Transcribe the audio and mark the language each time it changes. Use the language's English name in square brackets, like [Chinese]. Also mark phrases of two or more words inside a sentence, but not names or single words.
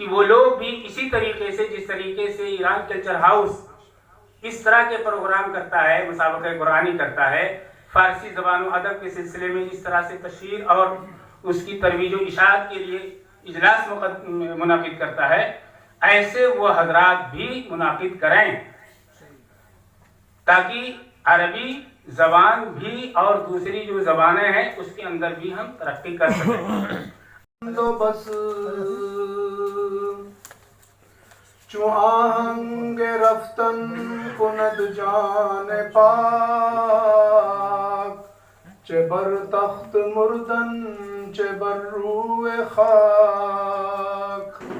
[Urdu] وہ لوگ بھی اسی طریقے سے، جس طریقے سے ایران کلچر ہاؤس اس طرح کے پروگرام کرتا ہے، مسابقہ قرآنی کرتا ہے، فارسی زبان و ادب کے سلسلے میں اس طرح سے تشہیر اور اس کی ترویج و اشاعت کے لیے اجلاس منعقد کرتا ہے، ایسے وہ حضرات بھی منعقد کریں، تاکہ عربی زبان بھی اور دوسری جو زبانیں ہیں اس کے اندر بھی ہم ترقی کر سکیں۔ [Persian] تو بس چو آہنگ رفتن کند جان پاک، چه بر تخت مردن چه بر روح خاک۔